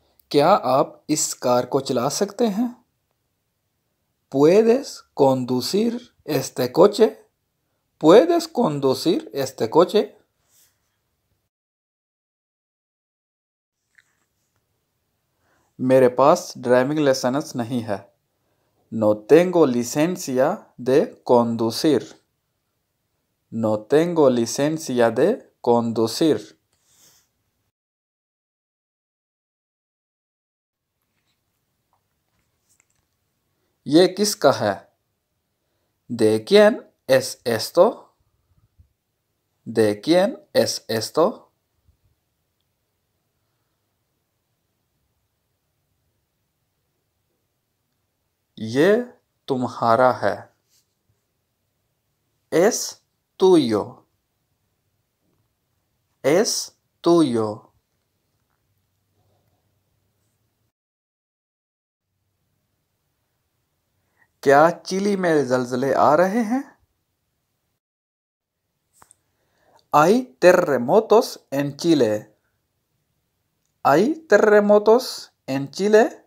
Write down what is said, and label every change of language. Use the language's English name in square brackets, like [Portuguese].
[Hindi] क्या आप इस कार को चला सकते हैं? [Spanish] ¿Puedes conducir este coche? ¿Puedes conducir este coche? [Hindi] मेरे पास ड्राइविंग लाइसेंस नहीं है। [Spanish] No tengo licencia de conducir. No tengo licencia de conducir. [Hindi] ये किसका है? [Spanish] ¿De quién es esto? ¿De quién es esto? [Hindi] ये तुम्हारा है। [Spanish] Es tuyo. Es tuyo. [Hindi] क्या चिली में ज़लज़ले आ रहे हैं? [Spanish] Hay terremotos en Chile. ¿Hay terremotos en Chile?